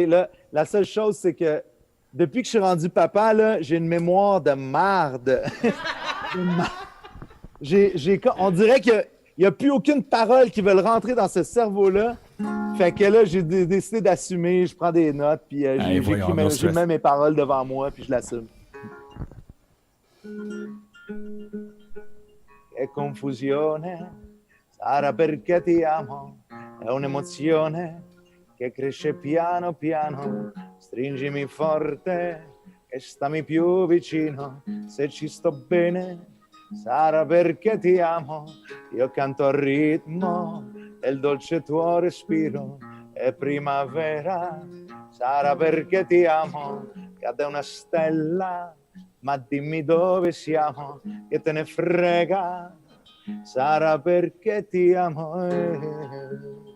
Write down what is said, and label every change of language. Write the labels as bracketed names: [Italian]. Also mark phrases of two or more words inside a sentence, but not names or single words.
[French] Là, la seule chose, c'est que depuis que je suis rendu papa, là, j'ai une mémoire de marde. On dirait qu'il n'y a plus aucune parole qui veut rentrer dans ce cerveau-là. Fait que là, j'ai décidé d'assumer. Je prends des notes, puis je mets mes paroles devant moi, puis je l'assume. [Italian] Che confusione, sarà perché ti amo, è un'emozione che cresce piano piano, stringimi forte e stammi più vicino, se ci sto bene sarà perché ti amo, io canto al ritmo del dolce tuo respiro, è primavera, sarà perché ti amo, cade una stella, ma dimmi dove siamo, che te ne frega, sarà perché ti amo.